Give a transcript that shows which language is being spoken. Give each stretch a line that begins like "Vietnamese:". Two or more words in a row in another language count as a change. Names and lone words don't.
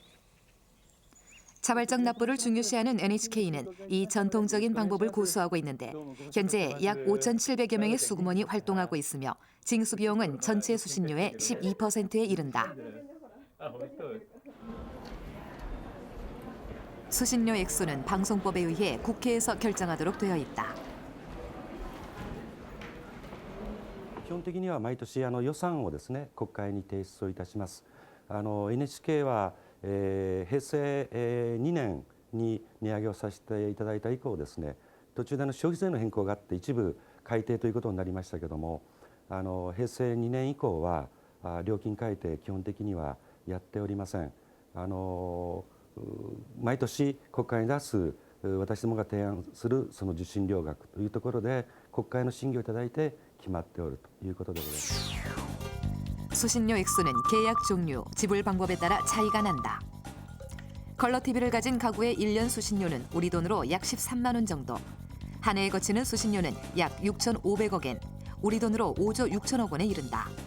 Korean: 자발적 납부를 중요시하는 NHK는 이 전통적인 방법을 고수하고 있는데 현재 약 5,700여 명의 수금원이 활동하고 있으며 징수 비용은 전체 수신료의 12%에 이른다. 수신료 액수는 방송법에 의해 국회에서 결정하도록 되어 있다.
Japanese: 基本的には毎年予算をですね国会に提出をいたします。NHK は、平成、2年に値上げをさせていただいた以降ですね、途中で消費税の変更があって一部改定ということになりましたけども、平成2年以降は料金改定基本的にはやっておりません。毎年国会に出す私どもが提案するその受信料額というところで国会の審議をいただいて決まっておるということでございます。
Korean: 수신료 액수는 계약 종류, 지불 방법에 따라 차이가 난다. 컬러 TV를 가진 가구의 1년 수신료는 우리 돈으로 약 13만 원 정도. 한 해에 거치는 수신료는 약 6,500억 엔, 우리 돈으로 5조 6천억 원에 이른다.